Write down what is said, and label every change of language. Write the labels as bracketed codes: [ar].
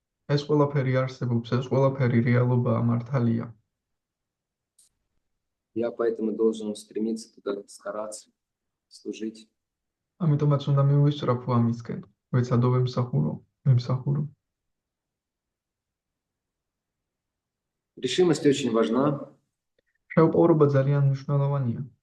[ka] ეს ყველაფერი არსებობს, ეს ყველაფერი რეალობაა, მართალია. [ru] Я поэтому должен стремиться туда, стараться, служить. [ka] ამიტომაც უნდა მივისწრაფო ამისკენ, ვეცადო ვემსახურო. [ru] Решимость очень важна. [ka] შეუპოვრობა ძალიან მნიშვნელოვანია.